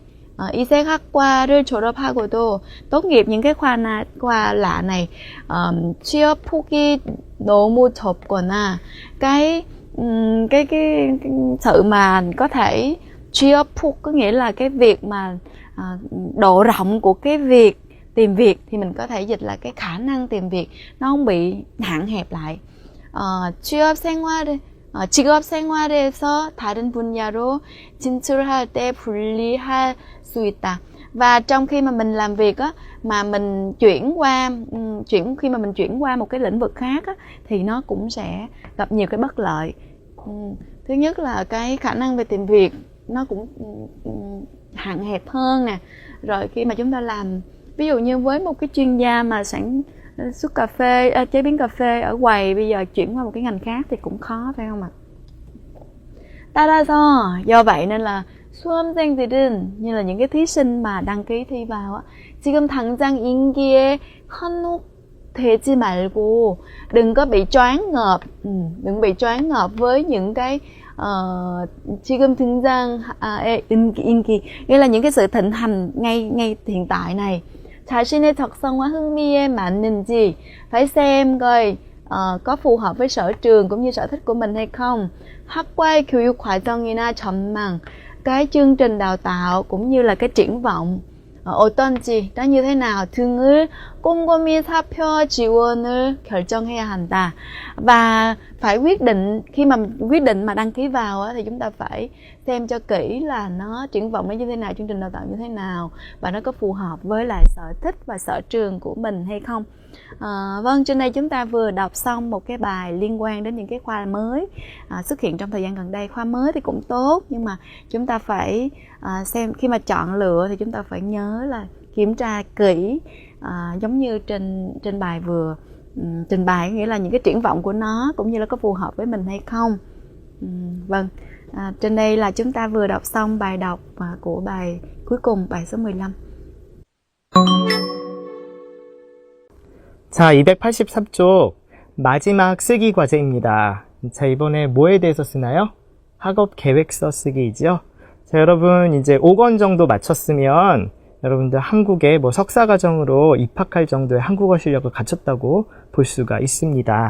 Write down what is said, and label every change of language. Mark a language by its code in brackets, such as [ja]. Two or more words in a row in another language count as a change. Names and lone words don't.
[ko] 이색학과를 졸업하고도 [vi] tốt nghiệp những cái khoa lạ này, [ko] 취업 폭이 너무 좁거나 [vi] cái sự mà có thể [ko] 취업 폭 [vi] có nghĩa là cái việc mà độ rộng của cái việc tìm việc, thì mình có thể dịch là cái khả năng tìm việc nó không bị hạn hẹp lại. [ko] 직업 생활에서 다른 분야로 진출할 때 불리할 수 있다. [vi] Và trong khi mà mình làm việc á, mà mình khi mà mình chuyển qua một cái lĩnh vực khác á, thì nó cũng sẽ gặp nhiều cái bất lợi. Thứ nhất là cái khả năng về tìm việc nó cũng hạn hẹp hơn nè. Rồi khi mà chúng ta làm, ví dụ như với một cái chuyên gia mà sản xuất cà phê, chế biến cà phê ở quầy, bây giờ chuyển qua một cái ngành khác thì cũng khó, phải không ạ? 따라서, do vậy nên là 수험생들은, như là những cái thí sinh mà đăng ký thi vào á, [ko] 지금 당장 인기에 현혹되지 말고, [vi] đừng có bị choáng ngợp với những cái [ko] 지금 등장 인기, [vi] nghĩa là những cái sự thịnh hành ngay hiện tại này. [ko] 자신의 적성과 흥미에 맞는지, [vi] phải xem coi có phù hợp với sở trường cũng như sở thích của mình hay không. [ko] 학과의 교육 과정이나 전망, [vi] cái chương trình đào tạo cũng như là cái triển vọng 어떤지, nó như thế nào, [ko] 등을 꼼꼼히 살펴 지원을 결정해야 한다. [vi] Và phải quyết định, khi mà quyết định mà đăng ký vào á, thì chúng ta phải xem cho kỹ là nó triển vọng nó như thế nào, chương trình đào tạo như thế nào, và nó có phù hợp với lại sở thích và sở trường của mình hay không. Vâng, trên đây chúng ta vừa đọc xong một cái bài liên quan đến những cái khoa mới xuất hiện trong thời gian gần đây. Khoa mới thì cũng tốt, nhưng mà chúng ta phải xem, khi mà chọn lựa thì chúng ta phải nhớ là kiểm tra kỹ, giống như trên bài vừa trình bày, nghĩa là những cái triển vọng của nó cũng như là có phù hợp với mình hay không. Vâng, trên đây là chúng ta vừa đọc xong bài đọc của bài cuối cùng, bài số 15. [ko] 자, 283쪽 마지막 쓰기 과제입니다. 자, 이번에 뭐에 대해서 쓰나요? 학업 계획서 쓰기이죠. 자, 여러분 이제 5권 정도 마쳤으면 여러분들 한국에 뭐 석사과정으로 입학할 정도의 한국어 실력을 갖췄다고 볼 수가 있습니다.